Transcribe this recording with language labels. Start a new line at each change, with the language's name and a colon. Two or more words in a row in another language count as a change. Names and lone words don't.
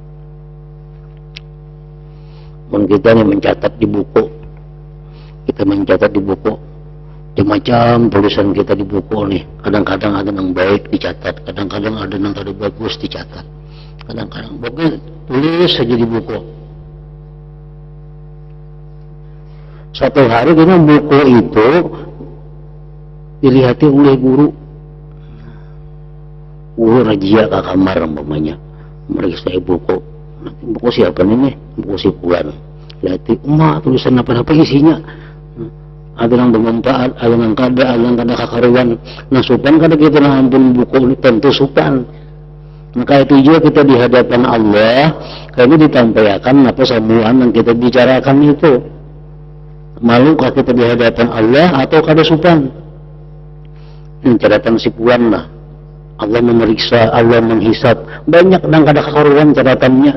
Indonesian: Kita ini mencatat di buku, kita mencatat di buku, macam tulisan kita di buku nih. Kadang-kadang ada yang baik dicatat, kadang-kadang ada yang tadi bagus dicatat, kadang-kadang pokoknya tulis saja di buku. Suatu hari kita buku itu dilihati oleh guru rajia ke kamar umpamanya, meriksa buku. Buku siapa nih? Buku si Puan. Lihati, tulisan apa-apa isinya. Ada yang bermanfaat, ada yang
Banjar: kada kakaruan. Nah, supan kada kita ampun buku ini tentu supan.
Indonesian: Maka itu juga kita di hadapan Allah, kami ditampilkan apa semua yang kita bicarakan itu. Malukah kita di hadapan Allah atau
Banjar: kada supan?
Indonesian: Ini catatan si Puan lah. Allah memeriksa, Allah menghisap. Banyak dan
Banjar: kada kakaruan catatannya.